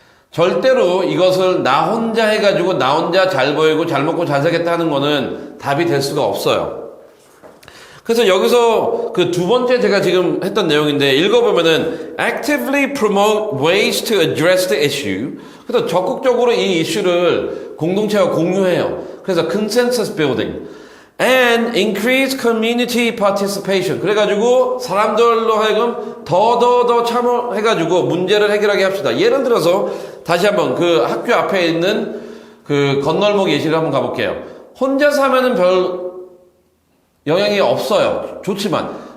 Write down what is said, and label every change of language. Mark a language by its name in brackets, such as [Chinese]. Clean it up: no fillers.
[Korean] 절대로 이것을 나 혼자 해가지고 나 혼자 잘 보이고 잘 먹고 잘 살겠다 하는 거는 답이 될 수가 없어요. 그래서 여기서 그 두 번째 제가 지금 했던 내용인데 읽어보면은 [English] actively promote ways to address the issue. [Korean] 그래서 적극적으로 이 이슈를 공동체와 공유해요. 그래서 [English] consensus building and increase community participation. [Korean] 그래가지고 사람들로 하여금 더 참여해가지고 문제를 해결하게 합시다. 예를 들어서 다시 한번 그 학교 앞에 있는 그 건널목 예시를 한번 가볼게요. 혼자서 하면은 별 영향이 없어요. 좋지만.